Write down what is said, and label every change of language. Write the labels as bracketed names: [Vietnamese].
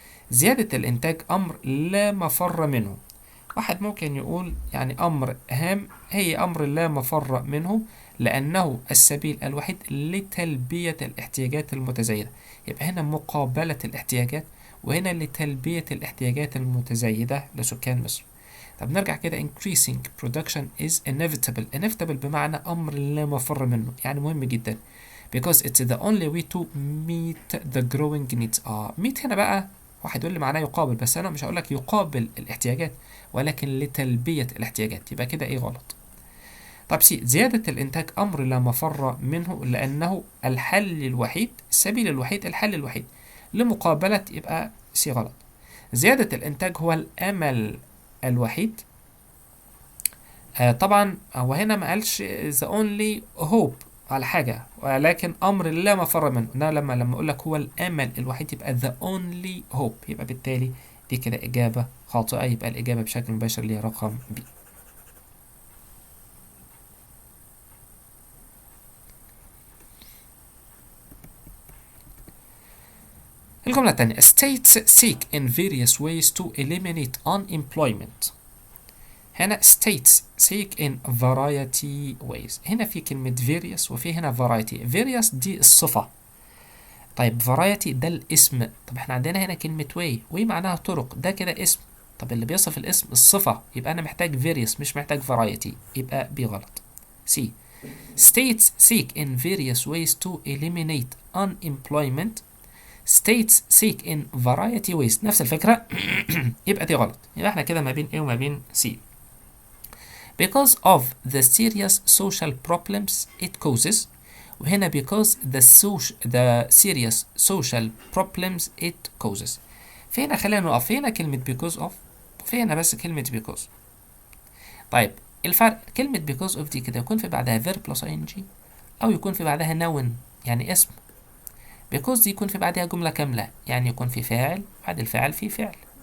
[Arabic] زيادة الإنتاج أمر لا مفر منه. واحد ممكن يقول يعني أمر هام هي أمر لا مفر منه لأنه السبيل الوحيد لتلبية الاحتياجات المتزايدة. يبقى هنا مقابلة الاحتياجات، وهنا لتلبية الاحتياجات المتزايدة لسكان مصر. طب نرجع كده: [English] increasing production is inevitable. [Arabic] inevitable بمعنى أمر لا مفر منه، يعني مهم جدا. [English] because it's the only way to meet the growing needs. [Arabic] meet هنا بقى واحد يقول لي معناه يقابل، بس أنا مش هقول لك يقابل الاحتياجات، ولكن لتلبية الاحتياجات. يبقى كده إيه غلط. طب سي: زيادة الإنتاج أمر لا مفر منه لأنه الحل الوحيد، السبيل الوحيد، الحل الوحيد لمقابلة. يبقى سي غلط. زيادة الإنتاج هو الأمل الوحيد. طبعا هو هنا ما قالش [English] the only hope [Arabic] على حاجة، ولكن أمر لا مفر منه. أنا لما أقول لك هو الأمل الوحيد يبقى [English] the only hope، [Arabic] يبقى بالتالي دي كده إجابة خاطئة. يبقى الإجابة بشكل مباشر ليها رقم B. الجملة الثانية: [English] states seek in various ways to eliminate unemployment. [Arabic] هنا [English] states seek in variety ways. [Arabic] هنا في كلمة various وفي هنا variety. various دي الصفة، طيب variety ده الاسم. طب احنا عندنا هنا كلمة way معناها طرق، ده كده اسم. طب اللي بيصف الاسم الصفة، يبقى أنا محتاج various مش محتاج variety. يبقى B غلط. [English] C: states seek in various ways to eliminate unemployment. states seek in variety ways [Arabic] نفس الفكرة. يبقى دي غلط. يبقى احنا كده ما بين A وما بين C. [English] because of the serious social problems it causes. [Arabic] وهنا [English] because the serious social problems it causes. [Arabic] فينا خلينا نقف. فينا كلمة because of، وفينا بس كلمة because. طيب الفرق: كلمة because of دي كده يكون في بعدها verb plus ing، أو يكون في بعدها noun يعني اسم. because دي يكون في بعدها جملة كاملة، يعني يكون في فاعل، بعد الفاعل في فعل.